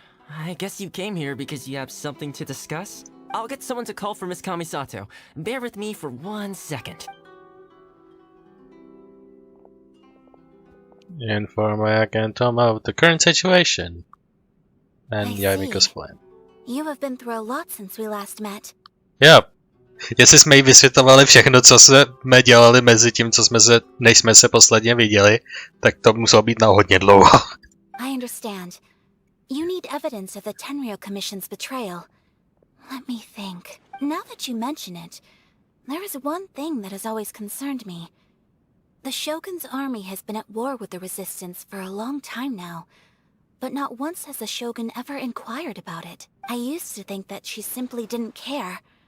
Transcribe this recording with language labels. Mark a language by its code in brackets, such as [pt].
[en] I guess you came here because you have something to discuss? I'll get someone to call for Miss Kamisato. Bear with me for 1 second. Inform Ayaka and Toma of the current situation. And Yamiko's plan. You have been through a lot since we last met. [cs] Jo. Jestli jsme jí vysvětlovali všechno, co jsme dělali mezi tím, než jsme se posledně viděli, tak to muselo být na hodně dlouho. [en] I understand. You need evidence of the Tenryou Commission's betrayal. Let me think. Now that you mention it, there is one thing that has always concerned me. The Shogun's army has been at war with the Resistance for a long time now, but not once has the Shogun ever inquired about it. I used to think that she simply didn't care.